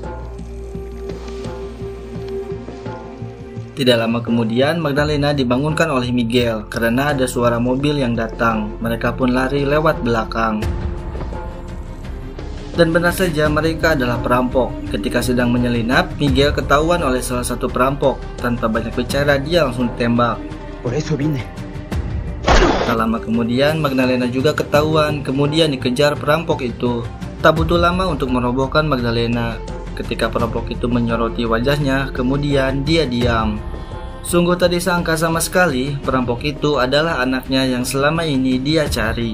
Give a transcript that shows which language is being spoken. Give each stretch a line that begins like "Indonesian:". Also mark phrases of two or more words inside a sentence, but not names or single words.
Indonesian: Tidak lama kemudian Magdalena dibangunkan oleh Miguel karena ada suara mobil yang datang. Mereka pun lari lewat belakang. Dan benar saja mereka adalah perampok. Ketika sedang menyelinap, Miguel ketahuan oleh salah satu perampok. Tanpa banyak bicara, dia langsung ditembak.
Spanish: Por eso vine.
Indonesian: Tak lama kemudian, Magdalena juga ketahuan, kemudian dikejar perampok itu. Tak butuh lama untuk merobohkan Magdalena. Ketika perampok itu menyoroti wajahnya, kemudian dia diam. Sungguh tak disangka sama sekali, perampok itu adalah anaknya yang selama ini dia cari.